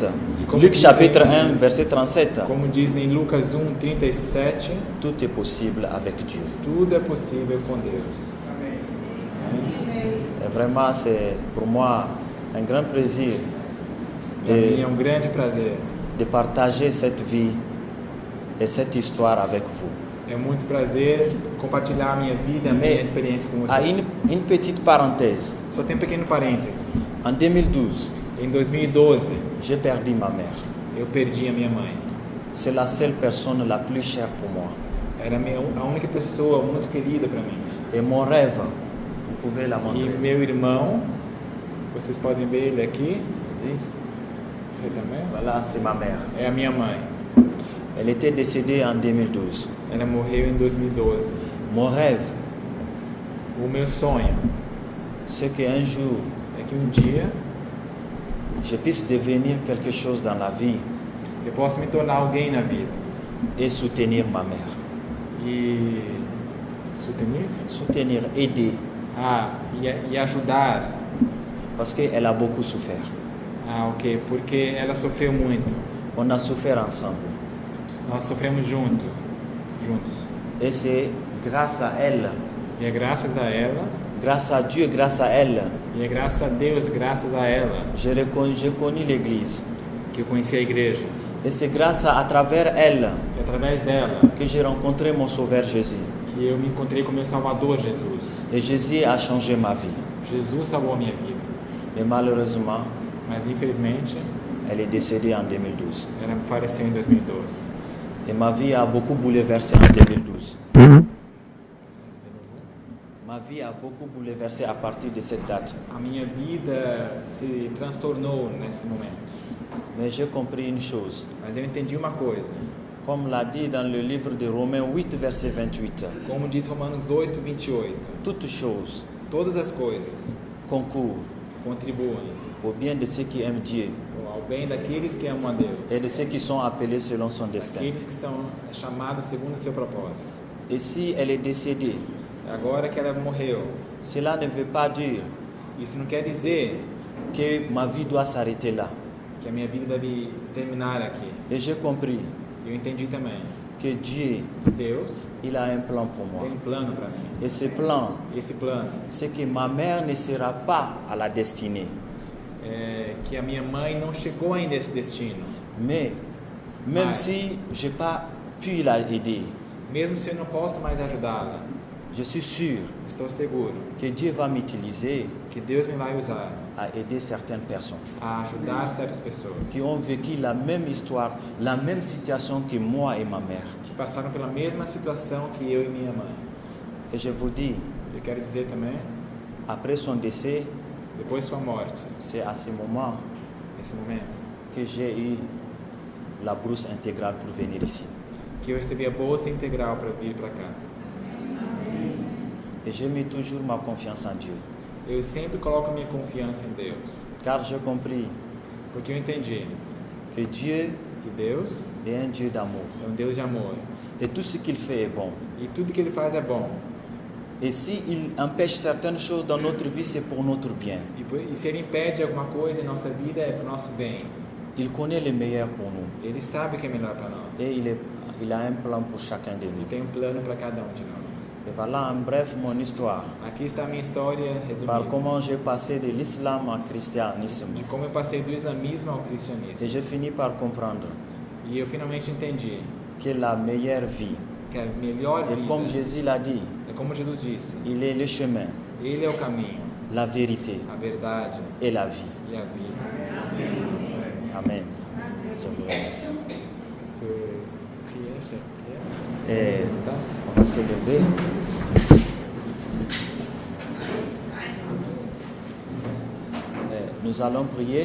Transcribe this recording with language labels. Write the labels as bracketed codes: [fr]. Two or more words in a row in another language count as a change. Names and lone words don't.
[fr] Comme Luc disait- chapitre 1, verset 37, [pt] Como diz em Lucas 1:37, [fr] tout est possible avec Dieu. [pt] tudo é possível com Deus. [fr] Et vraiment, c'est pour moi un grand plaisir [pt] Para mim é de, grande prazer. [fr] de partager cette vie et cette histoire avec vous. [pt] É muito prazer compartilhar a minha vida, a minha [fr] Mais [pt] experiência com [fr] à [pt] vocês. [fr] une petite parenthèse, [pt] Só tem um pequeno parênteses. [fr] en 2012, [pt] Em 2012, [fr] j'ai perdu ma mère. [pt] eu perdi a minha mãe. [fr] C'est la seule personne la plus chère pour moi. [pt] Era a única pessoa muito querida para mim. [fr] Et mon rêve, vous pouvez la [pt] E [fr] montrer. [pt] meu irmão, vocês podem ver ele aqui. Você também? [fr] Voilà, c'est ma mère. [pt] É a minha mãe. [fr] Elle était décédée en 2012. [pt] Ela morreu em 2012. [fr] Mon rêve, [pt] O meu sonho [fr] c'est qu'un jour, [pt] é que um dia [fr] je puisse devenir quelque chose dans la vie [pt] eu possa me tornar alguém na vida. [fr] et soutenir ma mère. [pt] E soutenir? [fr] Soutenir, aider, [pt] E ajudar. [fr] parce qu'elle a beaucoup souffert. [pt] Ok, porque ela sofreu muito. [fr] On a souffert ensemble. [pt] Nós sofremos juntos. [fr] Et c'est grâce à elle, [pt] E é graças a ela, [fr] grâce à Dieu, grâce à elle, [pt] e é graças a Deus, graças a ela, [fr] j'ai connu l'Église. [pt] que eu conheci a igreja. [fr] Et c'est grâce à travers elle [pt] Que através dela, [fr] que j'ai rencontré mon Sauveur Jésus. [pt] que eu me encontrei com meu Salvador Jesus. [fr] Et Jésus a changé ma vie. [pt] Jesus salvou a minha vida. [fr] Et malheureusement, [pt] Mas infelizmente, [fr] elle est décédée en 2012. [pt] ela faleceu em 2012. [fr] Et ma vie a beaucoup bouleversé en 2012. Ma vie a beaucoup bouleversé à partir de cette date. [pt] A minha vida se transtornou nesse momento. [fr] Mais j'ai compris une chose. [pt] Mas eu entendi uma coisa. [fr] Comme l'a dit dans le livre de Romains 8, verset 28, [pt] Como diz Romanos 8:28, [fr] toutes choses [pt] todas as coisas [fr] concourent [pt] contribuem [fr] au bien de ceux qui aiment Dieu [pt] ao bem daqueles que amam a Deus, [fr] et de ceux qui sont appelés selon son destin. [pt] aqueles que são chamados segundo o seu propósito. [fr] Et si elle est décédée, [pt] Agora que ela morreu, [fr] cela ne veut pas dire [pt] isso não quer dizer [fr] que ma vie doit s'arrêter là. [pt] que a minha vida deve terminar aqui. [fr] Et j'ai compris [pt] Eu entendi também [fr] que Dieu, [pt] que Deus [fr] il a un plan pour moi. [pt] tem um plano para mim. [fr] Et ce plan, [pt] E esse plano [fr] c'est que ma mère ne sera pas à la destinée. [pt] é que a minha mãe não chegou ainda a esse destino. [fr] Mais même Ouais. si je n'ai pas pu la aider, [pt] Mesmo se eu não posso mais ajudá-la, [fr] je suis sûr [pt] estou seguro [fr] que Dieu va m'utiliser [pt] que Deus me vai usar [fr] à aider certaines personnes [pt] a ajudar certas pessoas [fr] qui ont vécu la même histoire, la même situation que moi et ma mère. [pt] que passaram pela mesma situação que eu e minha mãe. [fr] Et je vous dis, [pt] Eu quero dizer também, [fr] après son décès, [pt] depois de sua morte, [fr] c'est à ce moment [pt] nesse momento, [fr] que j'ai eu la bourse intégrale pour venir ici. [pt] que eu recebi a bolsa integral para vir para cá. [fr] Et j'ai mis toujours ma confiance en Dieu. [pt] Eu sempre coloco minha confiança em Deus, [fr] Car j'ai compris [pt] porque eu entendi [fr] que Dieu [pt] que Deus [fr] est un Dieu d'amour. [pt] é Deus de amor [fr] Et tout ce qu'il fait est bon. [pt] e tudo que Ele faz é bom. [fr] Et s'il empêche certaines choses dans notre vie, c'est pour notre bien. [pt] E se Ele impede alguma coisa em nossa vida é para o nosso bem. [fr] Il connaît le meilleur pour nous. [pt] Ele sabe o que é melhor para nós. [fr] Et il a un plan pour chacun de [pt] E [fr] nous. [pt] tem um plano para cada um de nós. [fr] Et voilà en bref mon histoire. [pt] Aqui está a minha história [fr] Par [pt] resumida [fr] comment j'ai passé de l'islam au christianisme. [pt] de como eu passei do islamismo ao cristianismo. [fr] Et j'ai fini par comprendre [pt] E eu finalmente entendi [fr] que la meilleure vie, [pt] que a melhor [fr] et comme [pt] vida [fr] Jésus l'a dit, [pt] é como Jesus disse: [fr] il est le chemin, [pt] Ele é o caminho, [fr] la vérité [pt] a verdade [fr] et la vie. [pt] e a vida. [fr] Amen. Je vous remercie. [pt] Que [fr] Et [pt] Tá? [fr] on va se lever. Et nous allons prier.